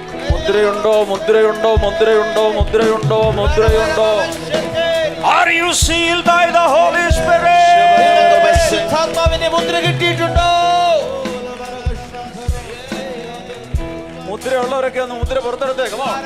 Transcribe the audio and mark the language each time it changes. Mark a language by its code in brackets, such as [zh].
[ml] മുദ്രയുണ്ടോ, മുദ്രയുണ്ടോ, മുദ്രയുണ്ടോ, മുദ്രയുണ്ടോ, മുദ്രയുണ്ടോ? [en] Are you sealed by the Holy Spirit? [ml] പരിശുദ്ധാത്മാവിന്റെ മുദ്ര കിട്ടിയിട്ടുണ്ടോ? മുദ്രയുള്ളവരൊക്കെ ഒന്ന് മുദ്ര പുറത്തെടുത്തേക്ക്.